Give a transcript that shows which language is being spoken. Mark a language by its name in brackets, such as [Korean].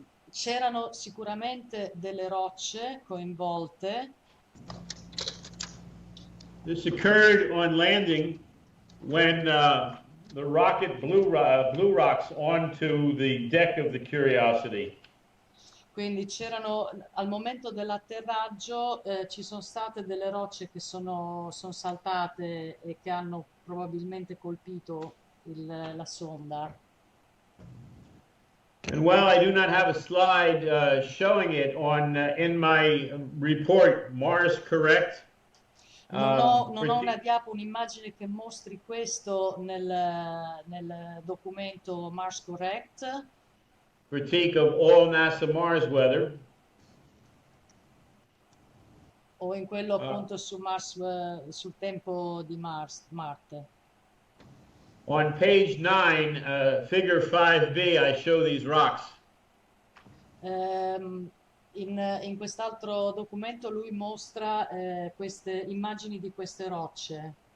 [Italian] C'erano sicuramente delle rocce coinvolte. [English] This occurred on landing when the rocket blew rocks onto the deck of the Curiosity. [Italian] Quindi al momento dell'atterraggio ci sono state delle rocce che sono saltate e che hanno probabilmente colpito la sonda. [English] And while I do not have a slide showing it in my report, Mars Correct. [Italian] Non ho una diapo, un'immagine che mostri questo nel documento Mars Correct. [English] critique of all NASA Mars weather. [Italian] O in quello appunto su Mars, sul tempo di Marte. [English] On page 9, figure 5b, I show these rocks. [Italian] In quest'altro documento lui mostra queste immagini di queste rocce.